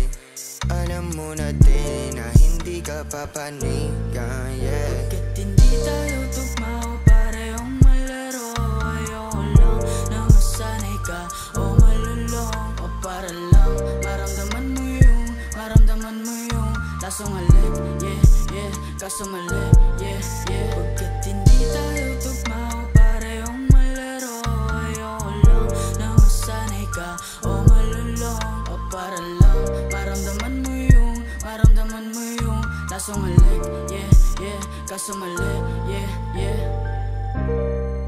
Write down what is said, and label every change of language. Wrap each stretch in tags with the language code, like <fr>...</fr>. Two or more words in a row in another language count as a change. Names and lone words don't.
<tl>Alam mo na din na hindi ka papanigan, yeah. Pagkat hindi tayo tugma o parehong malaro, ayoko lang na masanay ka o malulong, o para lang maramdaman mo yung lasong halik,</tl> <en>yeah, yeah.</en> <tl>Kaso mali,</tl> <en>yeah, yeah.</en> <tl>Pagkat hindi tayo tugma o parehong malaro, ayoko lang na masanay ka o malulong, o para lang maramdaman mo yung lasong halik,</tl> <en>yeah, yeah.</en> <tl>Kaso mali,</tl> <en>yeah, yeah.</en>